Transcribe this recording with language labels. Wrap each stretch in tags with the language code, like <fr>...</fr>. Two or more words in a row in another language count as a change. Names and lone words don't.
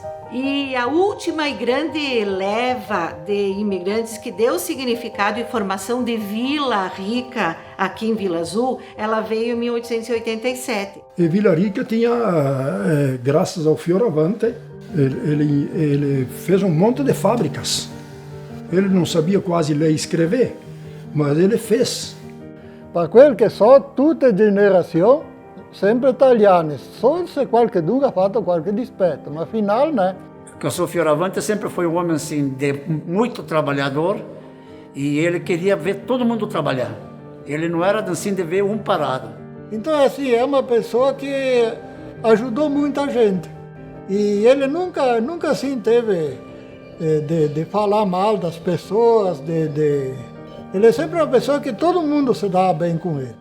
<pt>E a última e grande leva de imigrantes que deu significado e formação de Vila Rica aqui em Vila Azul, ela veio em 1887. E Vila Rica tinha, graças ao Fioravante, ele fez um monte de fábricas. Ele não sabia quase ler e escrever, mas ele fez.</pt> <it>Per quel che so, tutte generazioni sempre italiane, só se qualcuno ha fatto qualche dispetto, ma</it> <pt>final, né? Porque o seu Fioravante sempre foi um homem assim, muito trabalhador, e ele queria ver todo mundo trabalhar. Ele não era assim de ver um parado. Então, assim, é uma pessoa que ajudou muita gente. E ele nunca assim teve de falar mal das pessoas, Ele é sempre uma pessoa que todo mundo se dá bem com ele.</pt>